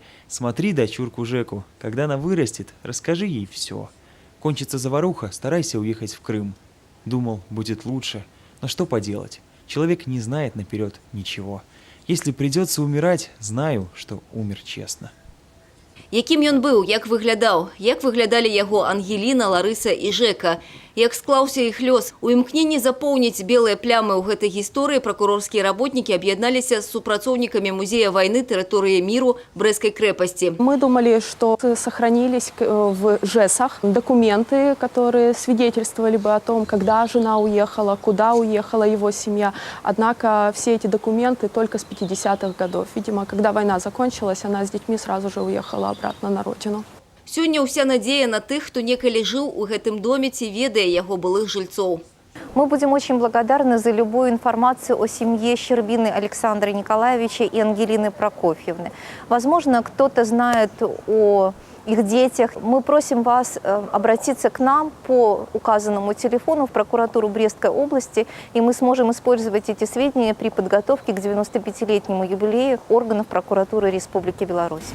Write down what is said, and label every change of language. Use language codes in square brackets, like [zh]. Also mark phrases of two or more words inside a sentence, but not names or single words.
[ru] Смотри дочурку Жеку, когда она вырастет, расскажи ей все. Кончится заваруха, старайся уехать в Крым. Думал, будет лучше, но что поделать, человек не знает наперед ничего. Если придется умирать, знаю, что умер честно. [be] Яким ён быў, як выглядалі яго Ангеліна, Ларыса і Жека, як склаўся іх лёс. У імкненні запоўніць белыя плямы ў гэтай гісторыі прокурорскія работнікі аб'ядналіся з супрацоўнікамі музея войны тэрыторыі миру Брестской крепости. [ru] Мы думали, что сохранились в ЖЭСах документы, которые свидетельствовали бы о том, когда жена уехала, куда уехала его семья. Однако все эти документы только с 50-х годов. Видимо, когда война закончилась, она с детьми сразу же уехала обратно на родину. [be] Сёння ўся надзея на тых, хто некалі жыў у гэтым доме ці ведае яго былых жильцов. [ru] Мы будем очень благодарны за любую информацию о семье Щербины Александра Николаевича и Ангелины Прокофьевны. Возможно, кто-то знает о их детях. Мы просим вас обратиться к нам по указанному телефону в прокуратуру Брестской области, и мы сможем использовать эти сведения при подготовке к 95-летнему юбилею органов прокуратуры Республики Беларусь.